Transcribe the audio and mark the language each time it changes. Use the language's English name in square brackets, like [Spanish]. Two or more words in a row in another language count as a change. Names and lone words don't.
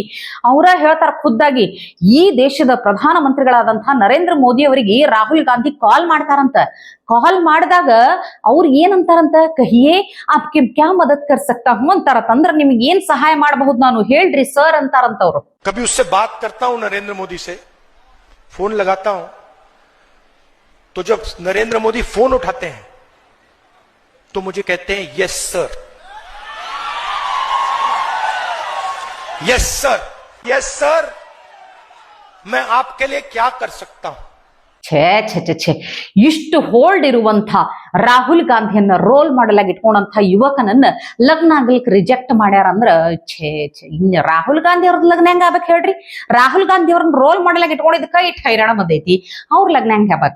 [Kannada] ಅವರ ಹೇಳ್ತಾರ ಖುದ್ದಾಗಿ, ಈ ದೇಶದ ಪ್ರಧಾನ ಮಂತ್ರಿಗಳಾದಂತಹ ನರೇಂದ್ರ ಮೋದಿ ಅವರಿಗೆ ರಾಹುಲ್ ಗಾಂಧಿ ಕಾಲ್ ಮಾಡ್ತಾರಂತ. ಕಾಲ್ ಮಾಡಿದಾಗ ಅವ್ರು ಏನಂತಾರಂತ, [Hindi] कहिये आपके क्या मदद कर सकता हूँ [Kannada] ಅಂತಾರಂತ. ಅಂದ್ರೆ ನಿಮ್ಗೆ ಏನ್ ಸಹಾಯ ಮಾಡಬಹುದು ನಾನು ಹೇಳ್ರಿ ಸರ್ ಅಂತಾರಂತ ಅವ್ರು. [Hindi] कभी उससे बात करता हूं नरेंद्र मोदी से, फोन लगाता हूं, तो जब नरेंद्र मोदी फोन उठाते हैं तो मुझे कहते हैं [English] yes sir, yes sir, yes sir, [Hindi] मैं आपके लिए क्या कर सकता हूं। [Kannada] ಛೇ ಛೇ ಛೇ ಛೇ, ಇಷ್ಟು ಹೋಲ್ಡ್ ಇರುವಂತ ರಾಹುಲ್ ಗಾಂಧಿಯನ್ನ [English] role model [Kannada] ಆಗಿ ಇಟ್ಕೊಂಡಂತ ಯುವಕನನ್ನ ಲಗ್ನ ಆಗ್ಲಿಕ್ಕೆ ರಿಜೆಕ್ಟ್ ಮಾಡ್ಯಾರಂದ್ರ ಛೇ ಛೇ. ಇನ್ನು ರಾಹುಲ್ ಗಾಂಧಿ ಅವ್ರದ್ದು ಲಗ್ನ ಹೆಂಗ ಆಗ್ಬೇಕು ಹೇಳ್ರಿ? ರಾಹುಲ್ ಗಾಂಧಿ ಅವ್ರನ್ನ [English] role model [Kannada] ಆಗಿ ಇಟ್ಕೊಂಡಿದ್ದಕ್ಕ ಇಟ್ಟು ಹೈರಾಣ ಬಂದೈತಿ. ಅವ್ರ ಲಗ್ನ ಹೆಂಗ ಆಗ್ಬೇಕ?